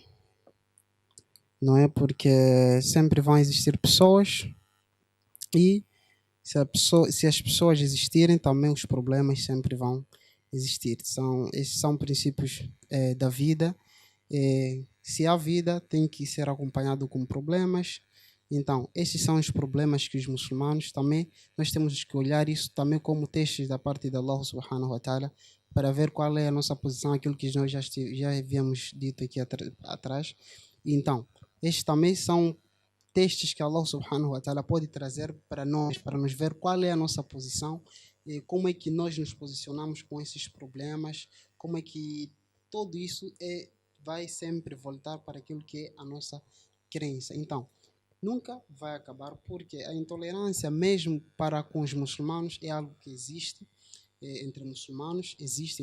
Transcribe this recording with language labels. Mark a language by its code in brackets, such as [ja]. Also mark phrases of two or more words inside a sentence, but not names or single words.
[pt] Não é, porque sempre vão existir pessoas e se as pessoas existirem, também os problemas sempre vão existir. Esses são princípios da vida. Se há vida, tem que ser acompanhado com problemas. Então, esses são os problemas que os muçulmanos também, nós temos que olhar isso também como testes da parte de [ar] الله سبحانه وتعالى, [pt] para ver qual é a nossa posição, aquilo que nós já havíamos dito aqui atrás. Então, estes também são testes que [ar] الله سبحانه وتعالى [pt] pode trazer para nós, para nos ver qual é a nossa posição, e como é que nós nos posicionamos com esses problemas, como é que tudo isso vai sempre voltar para aquilo que é a nossa crença. Então, nunca vai acabar, porque a intolerância, mesmo para com os muçulmanos, é algo que existe entre muçulmanos, existe.